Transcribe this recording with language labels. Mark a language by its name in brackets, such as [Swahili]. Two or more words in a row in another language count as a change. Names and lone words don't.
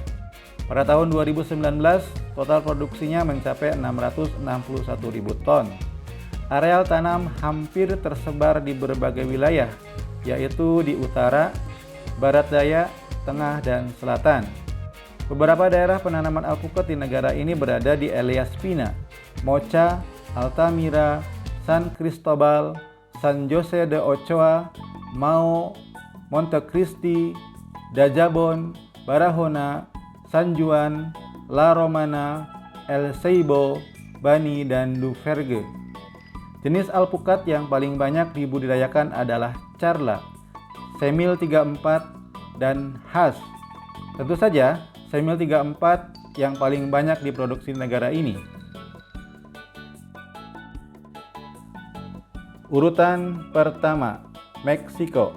[Indonesian] Pada tahun 2019, total produksinya mencapai 661.000 ton. Areal tanam hampir tersebar di berbagai wilayah, yaitu di utara, barat daya, tengah, dan selatan. Beberapa daerah penanaman alpukat di negara ini berada di Elias Pina, Mocha, Altamira, San Cristobal, San Jose de Ochoa, Mao, Montecristi, Dajabon, Barahona, San Juan, La Romana, El Seibo, Bani, dan Duverge. Jenis alpukat yang paling banyak dibudidayakan adalah Charla, Semil 34, dan Has. Tentu saja, Semil 34 yang paling banyak diproduksi negara ini. Urutan pertama, Meksiko.